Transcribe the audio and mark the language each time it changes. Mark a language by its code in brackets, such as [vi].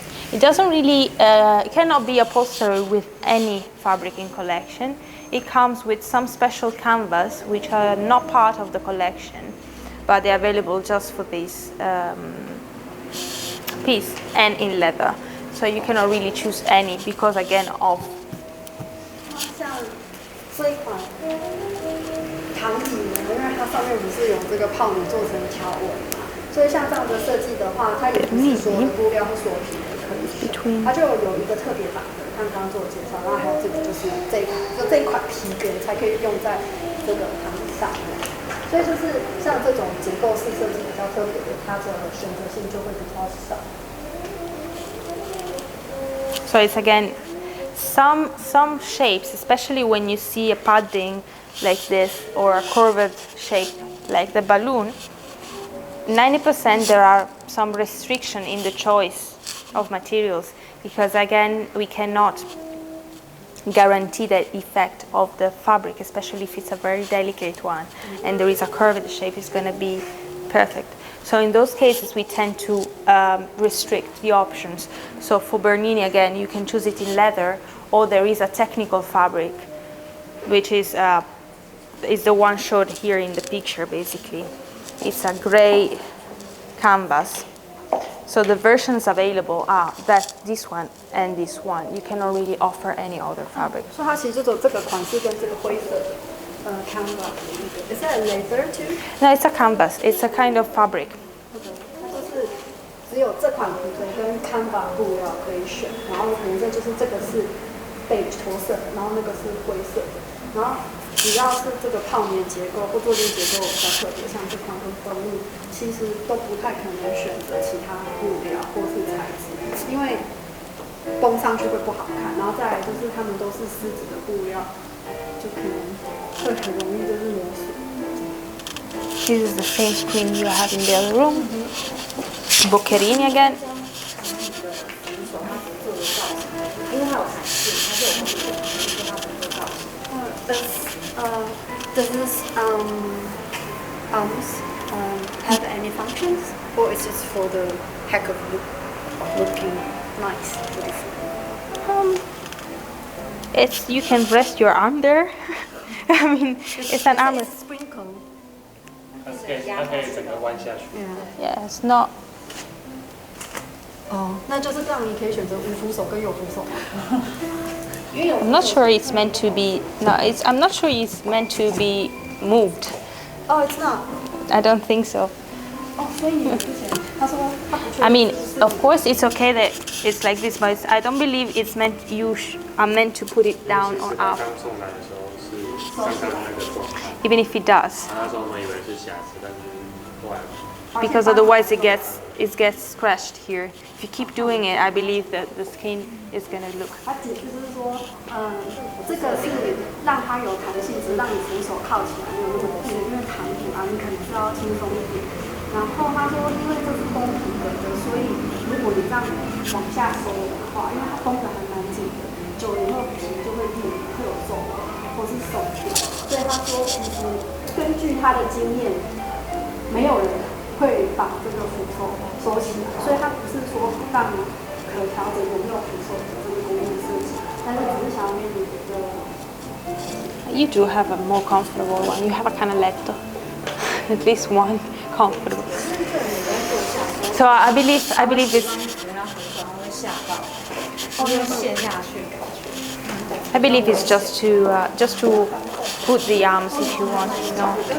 [en] It doesn't really it cannot be upholstered with any fabric in collection. It comes with some special canvas which are not part of the collection, but they're available just for this piece and in leather. So you cannot really choose any because again of [zh] 像这一款躺椅呢，因为它上面不是有这个泡棉做成条纹嘛，所以像这样的设计的话，它也不是所有的布料或所有皮都可以选，它就有一个特别版的，像刚刚做的介绍，然后还有这个就是这一款皮革才可以用在这个躺椅上面。所以就是像这种结构式设计比较特别的，它的选择性就会比较少。 [en] So it's again some shapes, especially when you see a padding like this or a curved shape like the balloon, 90% there are some restriction in the choice of materials because again we cannot guarantee the effect of the fabric, especially if it's a very delicate one and there is a curved shape, it's going to be perfect. So in those cases we tend to restrict the options. So for Bernini again you can choose it in leather or there is a technical fabric which is the one showed here in the picture basically. It's a gray canvas. So the versions available are this one and this one. You cannot really offer any other fabric. [zh] 所以它其实就只有这个款式跟这个灰色的canvas。 [en] Is that a leather too? No, it's a canvas. It's a kind of fabric. [zh] 它就是只有这款皮革跟 canvas 布料可以选，然后颜色就是这个是beige驼色的，然后那个是灰色的，然后只要是这个泡棉结构或坐垫结构比较特别，像这款跟分物，其实都不太可能选择其他布料或是材质，因为绷上去会不好看，然后再来就是它们都是丝质的布料，就可能会很容易就是磨损。 [en] This is the same screen you have in the other room. Boccherini again. [zh] 因为它有弹性，它就有它的造型。 [en] Does this arms have any functions, or is it for the heck of looking nice? It's you can rest your arm there. I mean, it's an arm. It's sprinkle. [zh] 它可以整个弯下去。 [en] Yeah, it's not. [zh] 哦，那就是这样，你可以选择无扶手跟有扶手。 [en] I'm not sure it's meant to be. No, I'm not sure it's meant to be moved. Oh, it's not. I don't think so. [zh] 哦，所以你之前他说他不确定 [en] I mean, of course, it's okay that it's like this, but I don't believe it's meant are meant to put it down or up. [zh] 刚送来的时候是刚刚那个状态， [en] Even if it does, [zh] 那时候我们以为是瑕疵，但是后来 [en] because otherwise it gets scratched here. If you keep doing it, I believe that the skin is gonna look. [zh] 他解释就是说，这个是让它有弹性，只是让你扶手靠起来没有那么的硬，因为弹涂啊，你可能是要轻松一点。然后他说，因为这是绷皮革的，所以如果你这样往下收的话，因为它绷得还蛮紧的，久了以后皮就会裂，会有皱或是松掉。所以他说，其实根据他的经验，没有人会把这个扶手收起来，所以他不是说让你可调整有没有扶手的这个工艺设计，但是只是想要给你一个。 [en] You do have a more comfortable one. You have a canaletto, at least one comfortable. So I believe it's. I believe it's just to put the arms if you want. No.